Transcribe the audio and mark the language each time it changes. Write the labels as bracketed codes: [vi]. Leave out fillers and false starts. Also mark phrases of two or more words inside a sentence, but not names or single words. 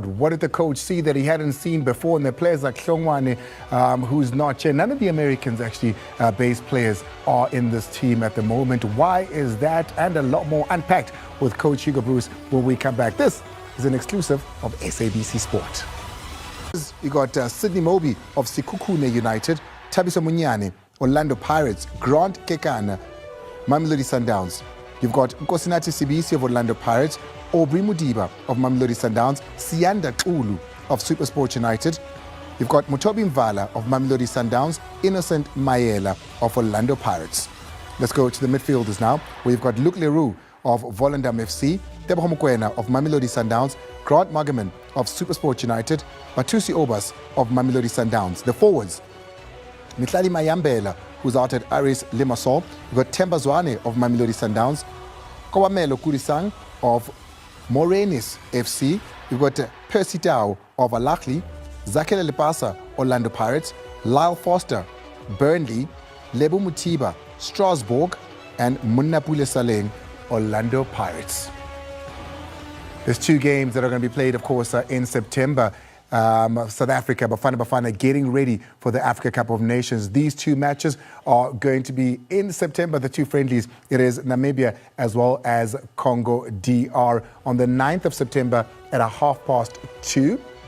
[en] What did the coach see that he hadn't seen before? And the players like Hlongwane, who's not here. None of the Americans, actually, base players are in this team at the moment. Why is that? And a lot more unpacked with Coach Hugo Broos when we come back. This is an exclusive of SABC Sport. You got Sidney Moby of Sekhukhune United, Tabiso Munyane Orlando Pirates, Grant Kekana, Mamelodi Sundowns. You've got Nkosinathi Sibisi of Orlando Pirates, Aubrey Mudiba of Mamelodi Sundowns, Sianda Kulu of SuperSport United. You've got Mutobi Mvala of Mamelodi Sundowns, Innocent Mayela of Orlando Pirates. Let's go to the midfielders now. We've got Luke Leroux of Volendam FC, Tebogo Mokoena of Mamelodi Sundowns, Grant Magaman of SuperSport United, Matusi Obas of Mamelodi Sundowns. The forwards, Mitlali Mayambela, who's out at Aris Limassol. We've got Temba Zwane of Mamelodi Sundowns, Kowamelo Kurisang of Morenis FC. We've got Percy Tau of Alakli, Zakele Lepasa, Orlando Pirates, Lyle Foster, Burnley, Lebu Mutiba, Strasbourg, and Munnapule Saleng, Orlando Pirates. There's 2 games that are going to be played, of course, in September. South Africa, Bafana Bafana getting ready for the Africa Cup of Nations. These 2 matches are going to be in September, the 2 friendlies. It is Namibia as well as Congo DR on the 9th of September at 2:30.